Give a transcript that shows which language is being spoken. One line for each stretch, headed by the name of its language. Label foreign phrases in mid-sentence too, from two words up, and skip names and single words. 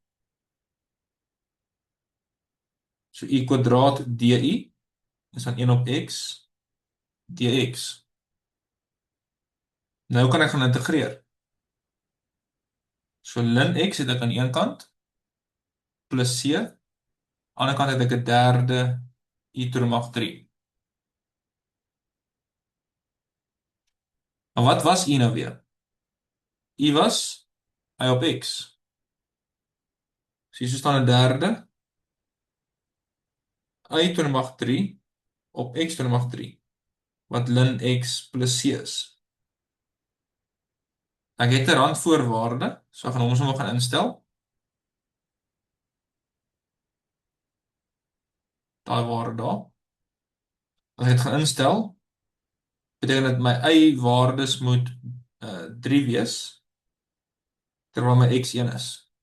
Afrikaans: So y kwadraat dy is dan 1 op x dx. Nou kan ek gaan integreer. So ln x het ek aan een kant, plus c, aan die ander kant het ek 'n derde y
English: to the
Afrikaans: mag 3. Maar wat was y nou weer? Y was y op x. So hier staan 'n derde y
English: to the
Afrikaans: mag 3 op x
English: to the
Afrikaans: mag 3, wat ln x plus c is. Ek het 'n randvoorwaarde, so ek gaan hom sommer gaan instel. Daai waarde daar. As ek dit gaan instel, beteken dit my y waardes moet 3 wees, terwyl my x 1 is.